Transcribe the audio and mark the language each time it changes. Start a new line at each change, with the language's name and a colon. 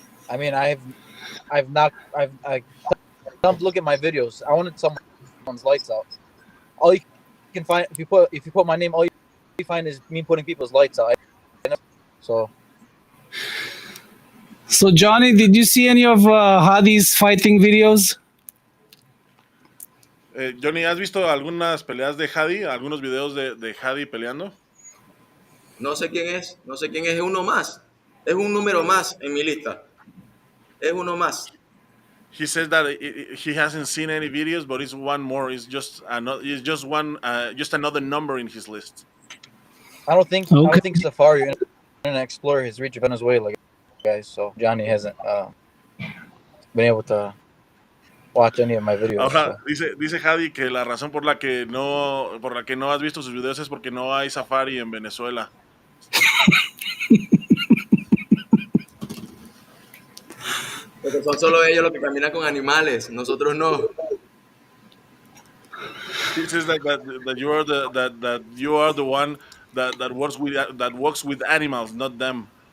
English: I mean, I've not, I come look at my videos. I wanted someone's lights out. All you can find if you put my name, all you find is me putting people's lights out. So So Johnny, did you see any of Hadi's fighting videos?
Spanish: Johnny, ¿has visto algunas peleas de Hadi? ¿Algunos videos de Hadi peleando? No sé quién es, no sé quién es uno más. Es un número más en mi lista. Es uno más.
English: He says that he hasn't seen any videos, but it's one more. It's just another. It's just one. Just another number in his list. I don't think Okay. Safari or Internet Explorer has reached Venezuela, guys. So Johnny hasn't been able to watch any of my videos.
Spanish: Ahora
English: So.
Spanish: dice Hadi que la razón por la que no has visto sus videos es porque no hay Safari en Venezuela. Porque son solo ellos los que caminan con animales, nosotros no.
English: He says that you are that you are the one that works with animals, not them.